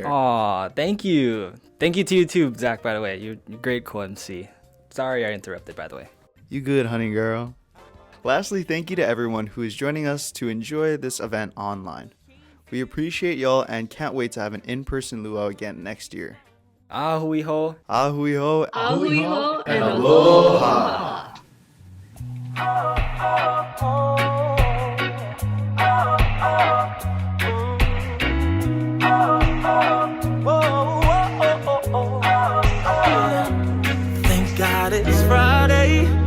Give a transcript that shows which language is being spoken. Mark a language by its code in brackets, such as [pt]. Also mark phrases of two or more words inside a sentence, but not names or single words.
[en] Aw, thank you. Thank you to you too, Zach, by the way. You're a great co-MC. Sorry I interrupted, by the way. You good, honey girl. Lastly, thank you to everyone who is joining us to enjoy this event online. We appreciate y'all and can't wait to have an in-person Lū'au again next year. [haw] Ahui ho. Ahui ho. Ahui ho and aloha. [en] Thank God it's Friday.